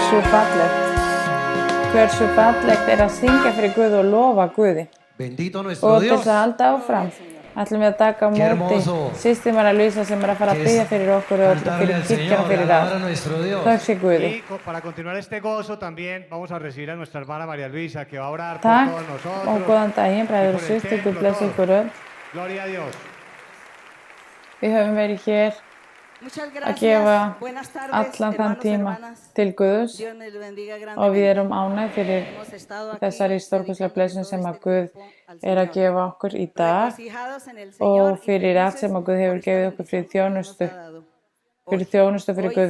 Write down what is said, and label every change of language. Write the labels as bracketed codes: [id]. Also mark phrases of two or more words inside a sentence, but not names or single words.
[is] Hversu fallegt að syngja fyrir Guð og lofa Guði. [es] Bendito nuestro [is] Og til [es] Dios. [is] að halda áfram ætlum við að taka á móti systir María Luisa sem að fara að biðja fyrir okkur og fyrir kirkjana fyrir allt. Takk sé Guði. [es] Y para continuar este gozo también vamos a recibir a nuestra hermana María Luisa que va a orar por [is] Takk [es] todos nosotros. [is] og góðan daginn, bræður og systur, Guð blessi ykkur öll. [es] Gloria a Dios. [is] Við höfum verið hér að gefa allan þann tíma til Guðs og við erum ánægð fyrir þessari stórkostlega blessun sem að Guð að gefa okkur í dag og fyrir allt sem að Guð hefur gefið okkur fyrir þjónustu fyrir Guð.